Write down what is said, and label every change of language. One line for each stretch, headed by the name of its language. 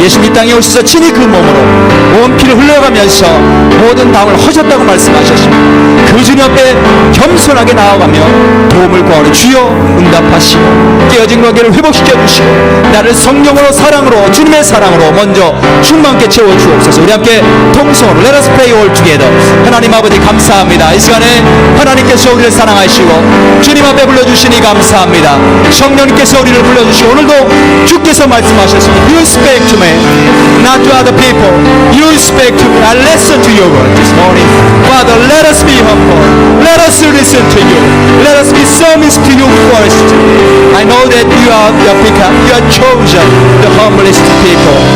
Korean: 예수님 이 땅에 오셔서 친히 그 몸으로 온 피를 흘려가면서 모든 담을 허셨다고 말씀하셨습니다. 그 주님 앞에 겸손하게 나아가며 도움을 구하는 주여 응답하시고 깨어진 관계를 회복시켜 주시고 나를 성령으로 사랑으로 주님의 사랑으로 먼저 충만케 채워 주옵소서. 우리 함께 통성으로
English: Let us pray all together.
Korean: 하나님 아버지 감사합니다. 이 시간에 하나님께서 우리를 사랑하시고 주님 앞에 불러주시니 감사합니다. 성령님께서 우리를 불러주시고 오늘도 주께서 말씀하셨습니다.
English: You speak to me, not to other people. You speak to me. I listen to your word this morning. Father, let us be humble. Let us listen to you. Let us be submissive to you first. I know that you are chosen the humblest people.